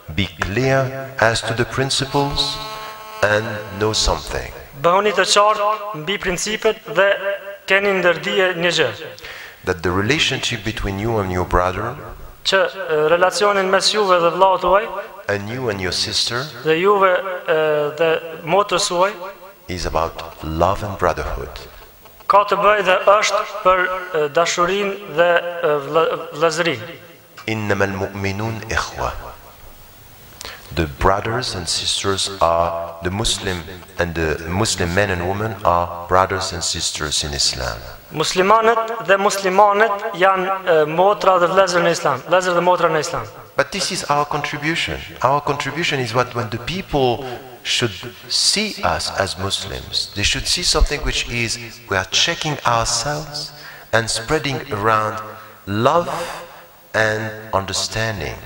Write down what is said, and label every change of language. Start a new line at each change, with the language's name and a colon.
English: Be clear as to the principles and know something.
Albanian: Bëhuni të qartë mbi principet dhe keni ndërdije një gjë.
English: That the relationship between you and your brother
Albanian: Që relacionin mes juve dhe vllaut tuaj
English: and you and your sister
Albanian: dhe juve dhe motrës suaj
English: is about love and brotherhood.
Albanian: ka të bëjë dhe është për dashurinë dhe vëllazërinë.
Arabic: إنما المؤمنون إخوة.
English: The brothers and sisters are the Muslim men and women are brothers and sisters in Islam.
Albanian: Muslimanët dhe muslimanet janë motra dhe vëllezër në Islam, vëllezër dhe motra në Islam.
English: But this is our contribution. Our contribution is what when the people should see us as Muslims, they should see something which is we are checking ourselves and spreading around love and understanding.